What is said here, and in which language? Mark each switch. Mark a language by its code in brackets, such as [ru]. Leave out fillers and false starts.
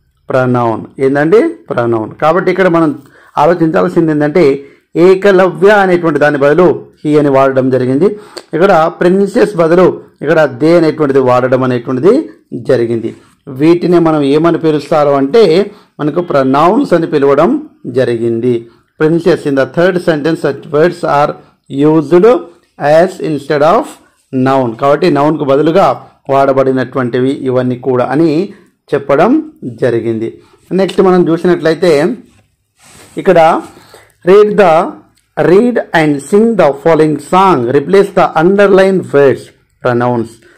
[te] Pronoun ఏంటంటే pronoun. కాబట్టి ఇక్కడ మనం ఆలోచించాల్సింది ఏంటంటే ఏకలవ్య అనేటువంటి దాని బదులు హీ అని వాడడం జరిగింది. ఇక్కడ ప్రిన్సెస్ బదులు ఇక్కడ దే అనేటువంటిది వాడడం అనేటువంటిది జరిగింది. వీటిని మనం ఏమని పిలుస్తారు అంటే మనకు ప్రనౌన్స్ అని పిలవడం జరిగింది. [en] Princess in the third sentence such words are used as instead of noun. [te] కాబట్టి నౌన్ కు బదులుగా వాడబడినటువంటివి ఇవన్నీ కూడా అని చెప్పడం జరిగింది. నెక్స్ట్ మనం చూసినట్లయితే ఇక్కడ [en] read and sing the following song. Replace the underlined words, pronouns.